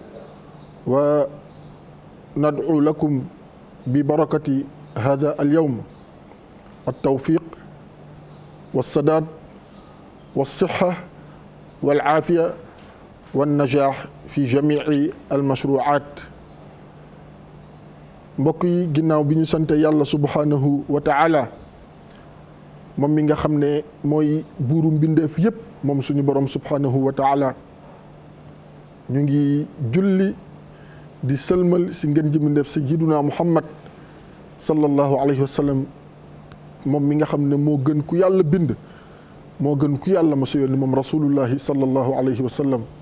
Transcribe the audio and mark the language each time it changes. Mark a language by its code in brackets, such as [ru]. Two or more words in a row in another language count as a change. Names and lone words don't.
[ar] وندعو لكم ببركة هذا اليوم التوفيق والسداد والصحة والعافية والنجاح في جميع المشروعات. [wo] mbokk yi, ginnaaw bi ñu sante yàlla [ar] سبحانه وتعالى [wo] moom mi nga xam ne mooy buuru mbindeef yépp, moom suñu borom [ar] سبحانه وتعالى, [wo] ñu ngi julli di sëlmal si ngeen ji mbindeef [ar] سيدنا محمد صلى الله عليه وسلم, [wo] moom mi nga xam ne moo gën ku yàlla bind, moo gën ku yàlla ma sa yónni, moom [ar] رسول الله صلى الله عليه وسلم.